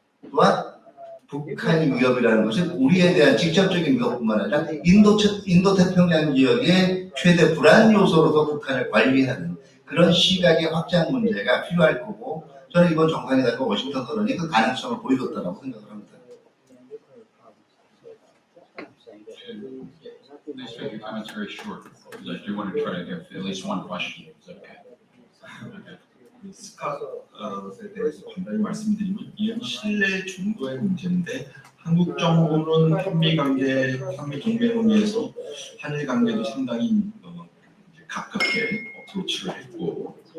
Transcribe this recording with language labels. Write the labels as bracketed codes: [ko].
[ko] 또한 북한이 위협이라는 것은 우리에 대한 직접적인 위협뿐만 아니라 인도태평양 지역의 최대 불안 요소로서 북한을 관리하는 그런 시각의 확장 문제가 필요할 거고 저는 이번 정상회담과 워싱턴 선언이 그 가능성을 보여줬다고 생각을 합니다. [en] Please make your comments very short, because I do want to try to get at least one question. Is that okay? [ko] 스캇에 대해서 간단히 말씀드리면 이건 신뢰 중도의 문제인데 한국 정부는 한미 동맹을 위해서 한일 관계도 상당히 가깝게 어프로치를 했고